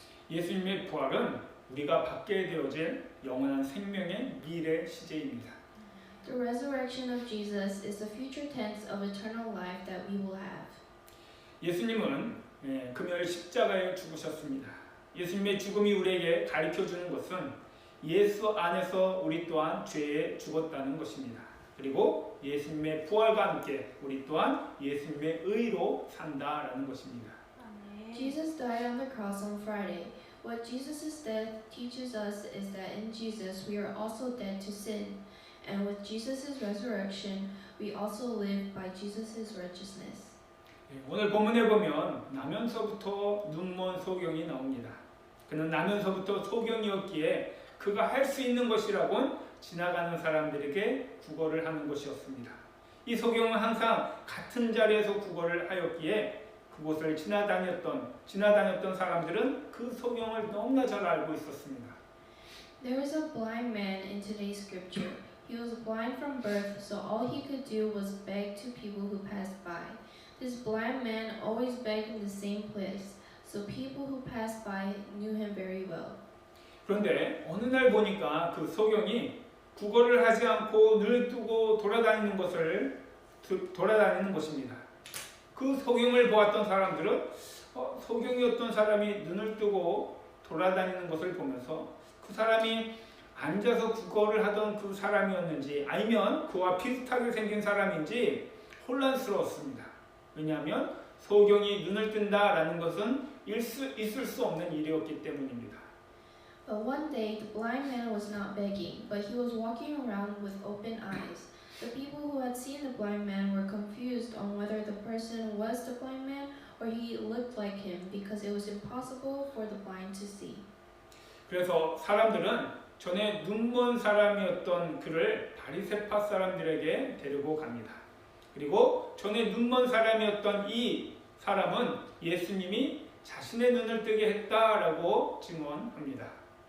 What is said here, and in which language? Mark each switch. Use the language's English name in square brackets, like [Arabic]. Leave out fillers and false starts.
[Korean] 예수님의 부활은 우리가 받게 되어질 영원한 생명의 미래 시제입니다. [English] The resurrection of Jesus is the future tense of eternal life that we will have. [Korean] 예수님은 금요일 십자가에 죽으셨습니다. 예수님의 죽음이 우리에게 가르쳐주는 것은 예수 안에서 우리 또한 죄에 죽었다는 것입니다. 그리고 예수님의 부활과 함께 우리 또한 예수님의 의로 산다라는 것입니다. [English] Jesus died on the cross on Friday. What Jesus' death teaches us is that in Jesus we are also dead to sin. And with Jesus' resurrection, we also live by Jesus' righteousness. [Korean] 오늘 본문에 보면 나면서부터 눈먼 소경이 나옵니다. 그는 나면서부터 소경이었기에 그가 할 수 있는 것이라곤 지나가는 사람들에게 구걸을 하는 것이었습니다. 이 소경은 항상 같은 자리에서 구걸을 하였기에 그곳을 지나다녔던 사람들은 그 소경을 너무나 잘 알고 있었습니다. [English] There was a blind man in today's scripture. He was blind from birth, so all he could do was beg to people who passed by. This blind man always begged in the same place, so people who passed by knew him very well. [Korean] 그런데 어느 날 보니까 그 소경이 구걸을 하지 않고 눈을 뜨고 돌아다니는 것입니다. 그 소경을 보았던 사람들은 소경이었던 사람이 눈을 뜨고 돌아다니는 것을 보면서 그 사람이 앉아서 구걸을 하던 그 사람이었는지 아니면 그와 비슷하게 생긴 사람인지 혼란스러웠습니다. 왜냐하면 소경이 눈을 뜬다라는 것은 있을 수 없는 일이었기 때문입니다. [English] But one day, the blind man was not begging, but he was walking around with open eyes. The people who had seen the blind man were confused on whether the person was the blind man or he looked like him because it was impossible for the blind to see. [Korean] 그래서 사람들은 전에 눈먼 사람이었던 그를 바리새파 사람들에게 데리고 갑니다. 그리고 전에 눈먼 사람이었던 이 사람은 예수님이 자신의 눈을 뜨게 했다라고 증언합니다.